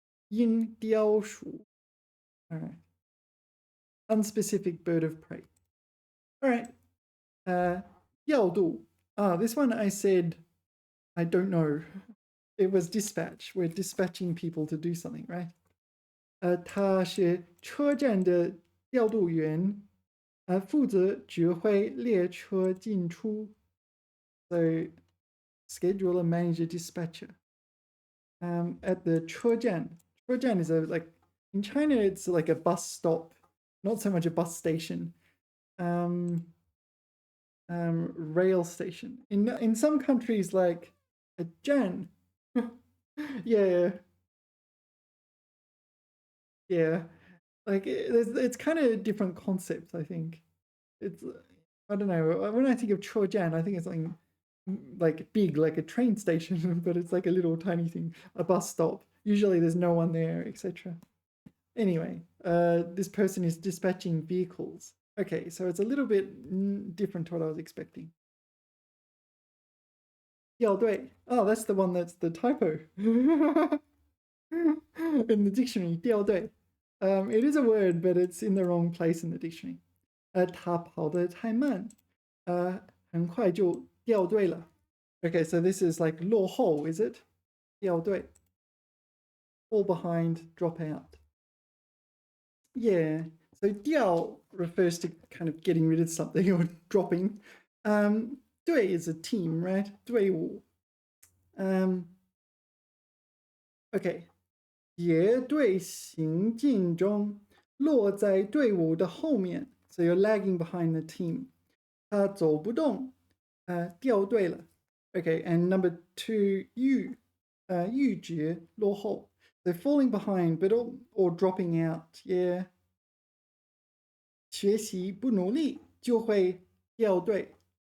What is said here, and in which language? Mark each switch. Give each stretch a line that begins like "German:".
Chinese: 鹰雕鼠.All right.
English: Unspecific bird of prey. All right. 调度. This one I said I don't know. It was dispatch. We're dispatching people to do something, right?
Chinese: 他是车站的调度员，负责指挥列车进出。
English: So, schedule and manage a dispatcher. At the 车站. 车站 is in China, it's like a bus stop, not so much a bus station. Rail station. In some countries, like a jan. Yeah. Like it's kind of different concepts. I think it's. I don't know. When I think of chojan, I think it's something like big, like a train station, but it's like a little tiny thing, a bus stop. Usually there's no one there, etc. Anyway, this person is dispatching vehicles. Okay, so it's a little bit different to what I was expecting.
Chinese: 校对.
English: Oh, that's the one that's the typo. In the dictionary, 校对. It is a word, but it's in the wrong place in the dictionary.
Chinese: 他跑得太慢，很快就掉队了.
English: Okay, so this is like 落后, is it? 掉队.Fall behind, drop out. Yeah, so 掉 refers to kind of getting rid of something or dropping. 队 is a team, right? 队伍. Okay.
Chinese: 结队行进中，落在队伍的后面。
English: So you're lagging behind the team.
Chinese: 他走不动，掉队了。
English: Okay, and number 2, 逾节落后. So falling behind, but or dropping out.
Chinese: Yeah. 学习不努力就会掉队.